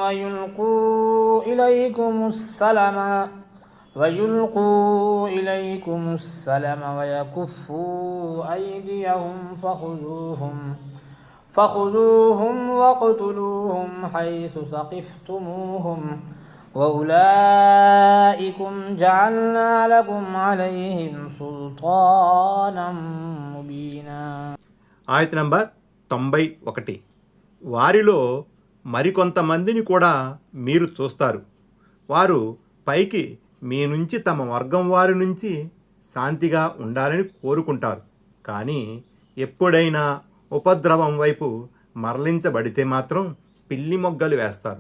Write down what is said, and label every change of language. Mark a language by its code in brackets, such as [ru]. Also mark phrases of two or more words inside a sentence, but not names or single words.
[ar] ويلقوا إليكم السلم ويكفوا أيديهم فخذوهم واقتلوهم حيث ثقفتموهم وأولئكم جعلنا لكم عليهم سلطانا مبينا. [te] ఆయత నంబర్ 91. వారిలో మరికొంతమందిని కూడా మీరు చూస్తారు. వారు పైకి మీ నుంచి తమ వర్గం వారి నుంచి శాంతిగా ఉండాలని కోరుకుంటారు. కానీ ఎప్పుడైనా ఉపద్రవం వైపు మరలించబడితే మాత్రం పిల్లి మొగ్గలు వేస్తారు.